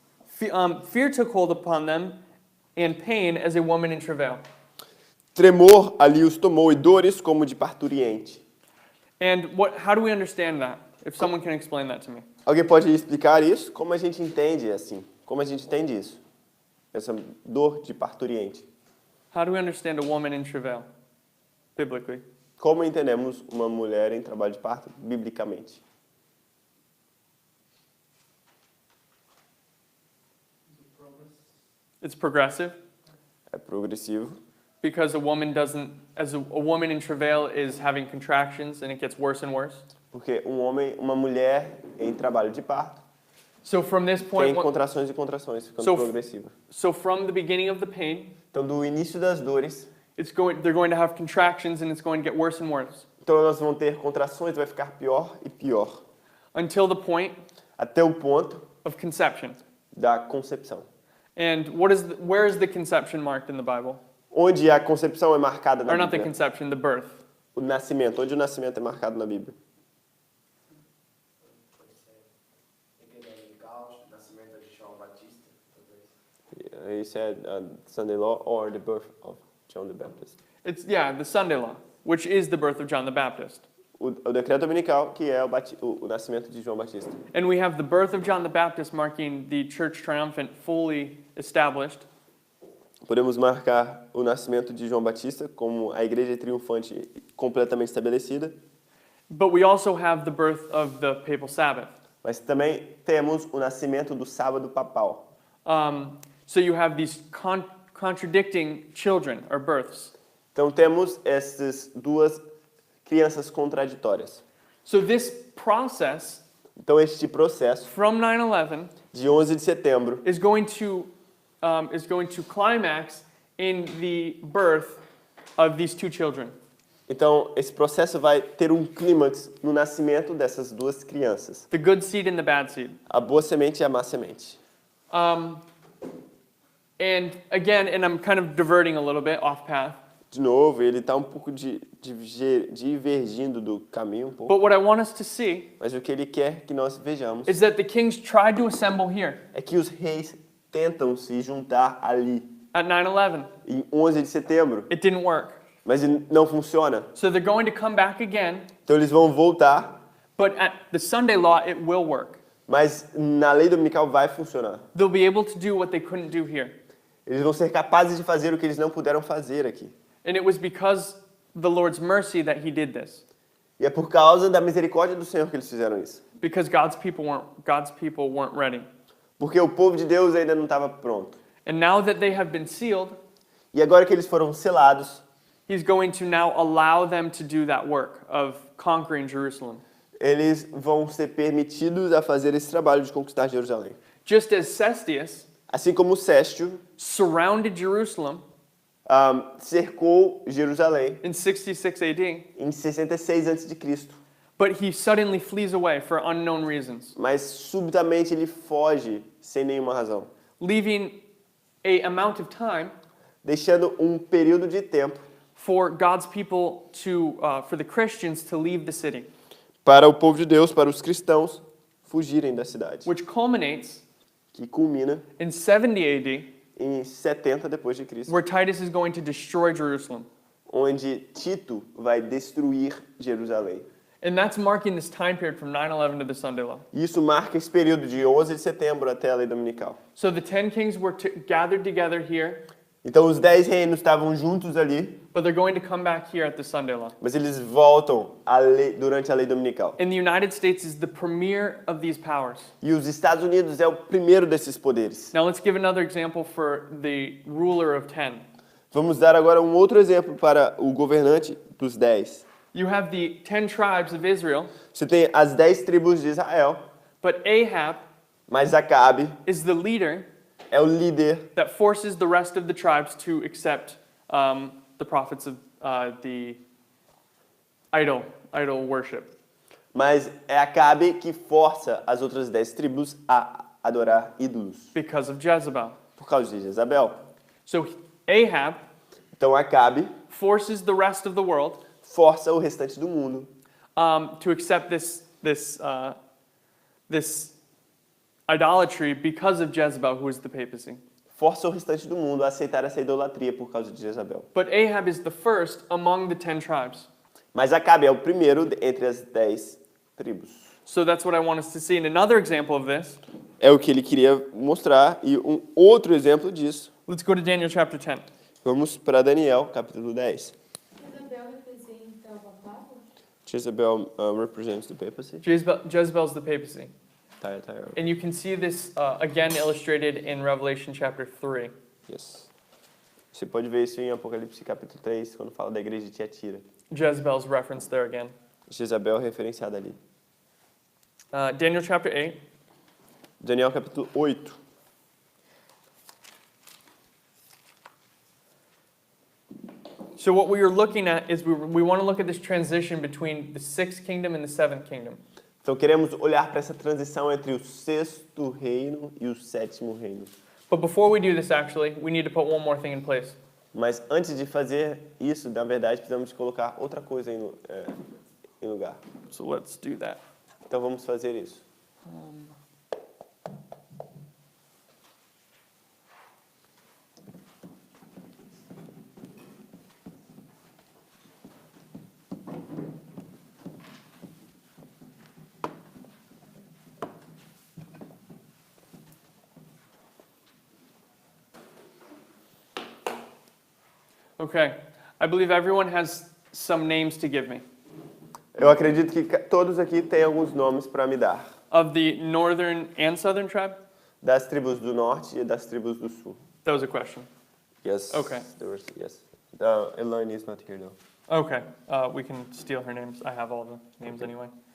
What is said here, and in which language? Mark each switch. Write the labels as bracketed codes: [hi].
[en] Fear took hold upon them, and pain as a woman in travail. [pt] Tremor ali os tomou e dores como de parturiente. [en] And how do we understand that? If someone can explain that to me. [pt] Alguém pode explicar isso? Como a gente entende assim? Como a gente entende isso? Essa dor de parturiente. [en] How do we understand a woman in travail, biblically? [pt] Como entendemos uma mulher em trabalho de parto, biblicamente? [en] It's progressive [pt] É progressivo. [en] because a woman in travail is having contractions and it gets worse and worse. [pt] Porque uma mulher em trabalho de parto, [en] So from this [pt] tem [en] point, [pt] contrações e contrações, ficando [en] So- [pt] progressiva. [en] so from the beginning of the pain, [pt] Então, do início das dores, [en] they're going to have contractions and it's going to get worse and worse [pt] então elas vão ter contrações, vai ficar pior e pior, [en] until the point [pt] até o ponto [en] of conception. [pt] da concepção. [en] And where is the conception marked in the Bible? [pt] Onde a concepção é marcada na [en] Or not the [pt] Bíblia? [en] conception, the birth. [pt] O nascimento, onde o nascimento é marcado na Bíblia? Nascimento de João Batista, talvez. [en] He said Sunday law or the birth of John the Baptist. It's the Sunday law, which is the birth of John the Baptist. [pt] o decreto dominical, que é o nascimento de João Batista. [en] And we have the birth of John the Baptist marking the church triumphant fully established. [pt] Podemos marcar o nascimento de João Batista como a igreja triunfante completamente estabelecida, [en] But we also have the birth of the papal Sabbath. [pt] mas também temos o nascimento do sábado papal. [en] So you have these contradicting children or births. [pt] Então temos essas duas crianças contraditórias. [en] So this process [pt] Então este processo [en] from 9/11 [pt] de 11 de setembro [en] is going to climax in the birth of these two children. [pt] Então, esse processo vai ter um clímax no nascimento dessas duas crianças. [en] The good seed and the bad seed. [pt] A boa semente e a má semente. [en] And again, and I'm kind of diverting a little bit off path. [pt] De novo, ele está um pouco divergindo do caminho, um pouco. [en] But what I want us to see [pt] Mas o que ele quer que nós vejamos [en] is that the kings tried to assemble here [pt] é que os reis tentam se juntar ali, [en] at 9/11. [pt] em 11 de setembro, [en] It didn't work. [pt] mas não funciona. [en] So they're going to come back again, [pt] Então eles vão voltar, [en] but at the Sunday law, it will work. [pt] mas na lei dominical vai funcionar. [en] They'll be able to do what they couldn't do here. [pt] Eles vão ser capazes de fazer o que eles não puderam fazer aqui. [en] And it was because the Lord's mercy that he did this. [pt] E é por causa da misericórdia do Senhor que eles fizeram isso. [en] Because God's people weren't ready. [pt] Porque o povo de Deus ainda não estava pronto. [en] And now that they have been sealed, [pt] E agora que eles foram selados, [en] he's going to now allow them to do that work of conquering Jerusalem. [pt] eles vão ser permitidos a fazer esse trabalho de conquistar Jerusalém. [en] Just as Cestius [pt] Assim como Séstio [en] surrounded Jerusalem [pt] cercou Jerusalém [en] in 66 AD, [pt] em 66 a.C., [en] but he suddenly flees away for unknown reasons, [pt] mas subitamente ele foge sem nenhuma razão, [en] leaving a amount of time [pt] deixando um período de tempo [en] for God's people for the Christians to leave the city, [pt] para o povo de Deus, para os cristãos, fugirem da cidade, [en] which culminates [pt] que culmina [en] in 70 AD, [pt] em 70 depois de Cristo, [en] where Titus is going to destroy Jerusalem. [pt] onde Tito vai destruir Jerusalém. [en] And that's marking this time period from 9/11 to the Sunday law. [pt] Isso marca esse período de 11 de setembro até a lei dominical. [en] So the 10 kings were gathered together here, [pt] Então os 10 reinos estavam juntos ali, [en] but they're going to come back here at the Sunday law. [pt] mas eles voltam durante a lei dominical. [en] And the United States is the premier of these powers. [pt] E os Estados Unidos é o primeiro desses poderes. [en] Now let's give another example for the ruler of 10. [pt] Vamos dar agora um outro exemplo para o governante dos 10. [en] You have the 10 tribes of Israel, [pt] Você tem as 10 tribos de Israel, [en] but Ahab [pt] mas Acabe [en] is the leader [pt] é o líder [en] that forces the rest of the tribes to accept the prophets of the idol worship. [pt] Mas é Acabe que força as outras 10 tribos a adorar ídolos [en] Because of Jezebel. [pt] por causa de Jezabel. [en] So Ahab [pt] Então Acabe [en] forces the rest of the world [pt] força o restante do mundo [en] to accept this idolatry because of Jezebel, who is the papacy. [pt] força o restante do mundo a aceitar essa idolatria por causa de Jezabel. [en] But Ahab is the first among the 10 tribes. [pt] Mas Acabe é o primeiro entre as 10 tribos. [en] So that's what I want us to see. And another example of this, [pt] É o que ele queria mostrar e um outro exemplo disso. [en] let's go to Daniel chapter 10. [pt] Vamos para Daniel, capítulo 10. Isabel representa o papado? [en] Jezebel represents the papacy. Jezebel's the papacy. Tyre. And you can see this again illustrated in Revelation chapter 3. Yes. [pt] Você pode ver isso em Apocalipse capítulo 3, quando fala da igreja de Tiatira. [en] Jezebel's referenced there again. [pt] Jezabel referenciada ali. [en] Daniel chapter 8. [pt] Daniel capítulo 8. [en] So what we are looking at is we want to look at this transition between the 6th kingdom and the 7th kingdom. [pt] Então queremos olhar para essa transição entre o 6º reino e o 7º reino. [en] But before we do this, actually, we need to put one more thing in place. [pt] Mas antes de fazer isso, na verdade, precisamos colocar outra coisa em lugar. [en] So let's do that. [pt] Então vamos fazer isso. [en] Okay. I believe everyone has some names to give me. [pt] Eu acredito que todos aqui têm alguns nomes para me dar. [en] Of the northern and southern tribe? [pt] Das tribos do norte e das tribos do sul. [en] That was a question. Yes. Okay. Yes. Elaine is not here though. Okay. We can steal her names. I have all the names anyway.